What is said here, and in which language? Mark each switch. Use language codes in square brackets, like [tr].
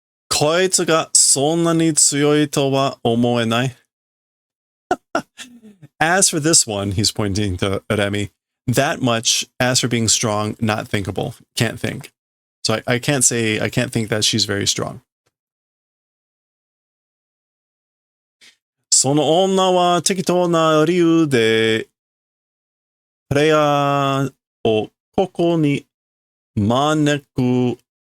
[ja] こいつがそんなに強いとは思えない。 [en] As for this one, he's pointing to Remy, that much, as for being strong, not thinkable. Can't think. So I can't think that she's very strong. [ja] その女は適当な理由で、プレイヤーをここに招く。